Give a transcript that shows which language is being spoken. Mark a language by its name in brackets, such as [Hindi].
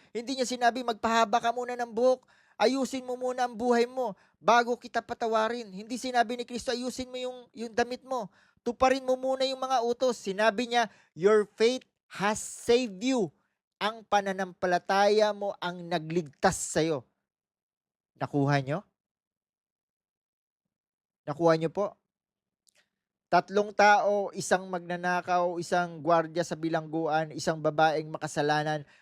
[Filipino] Hindi niya sinabi magpahaba ka muna ng buhok. Ayusin mo muna ang buhay mo bago kita patawarin. Hindi sinabi ni Kristo, ayusin mo yung damit mo. Tuparin mo muna yung mga utos. Sinabi niya, [English] your faith has saved you. [Filipino] Ang pananampalataya mo ang nagligtas sa'yo. Nakuha niyo? Nakuha niyo po? Tatlong tao, isang magnanakaw, isang gwardiya sa bilangguan, isang babaeng makasalanan.